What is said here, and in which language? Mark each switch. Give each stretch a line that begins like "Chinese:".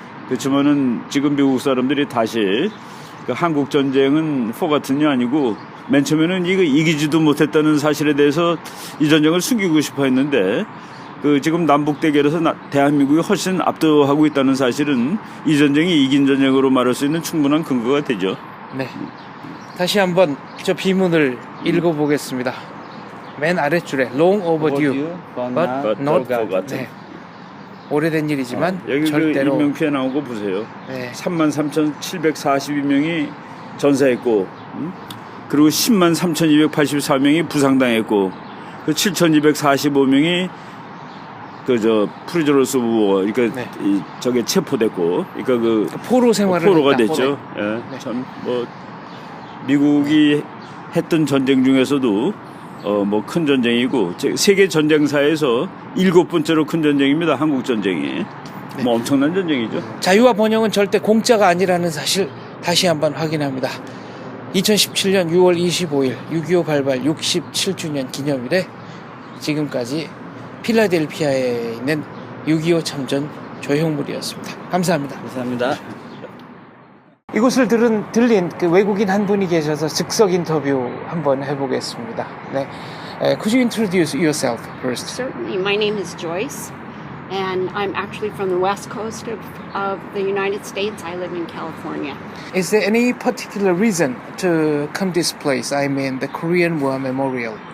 Korean: 그렇지만은 지금 미국 사람들이 다시 그 한국 전쟁은 Forgotten이 아니고 맨 처음에는 이거 이기지도 못했다는 사실에 대해서 이 전쟁을 숨기고 싶어 했는데 그 지금 남북 대결에서 대한민국이 훨씬 압도하고 있다는 사실은 이 전쟁이 이긴 전쟁으로 말할 수 있는 충분한 근거가 되죠. 네. 다시 한번 저 비문을 읽어보겠습니다. 맨 아랫줄에
English: long overdue, but not forgotten.
Korean: 네. 오래된 일이지만 여기 절대로 그 인명피해 나온 거 보세요. 네. 33,742명이 전사했고 그리고 103,284명이 부상당했고 그 7,245명이 그저 프리저너스 오브 그러니까 네. 저게 체포됐고 그러니까 그 포로 생활을 포로가 했다, 됐죠. 포로. 예. 네. 참 뭐 미국이 했던 전쟁 중에서도 뭐 큰 전쟁이고 세계 전쟁사에서 7번째로 큰 전쟁입니다. 한국 전쟁이. 뭐 엄청난 전쟁이죠. 자유와 번영은 절대 공짜가 아니라는 사실 다시 한번 확인합니다. 2017년 6월 25일 6.25 발발 67주년 기념일에 지금까지 필라델피아에 있는 6.25 참전 조형물이었습니다. 감사합니다. 감사합니다. 이곳을 들린 그 외국인 한 분이 계셔서 즉석 인터뷰 한번 해보겠습니다. 네.
English: Could you introduce yourself first? Certainly. My name is Joyce, and I'm actually from the west coast of the United States. I live in California. Is there any particular reason to come this place? I mean, the Korean War Memorial.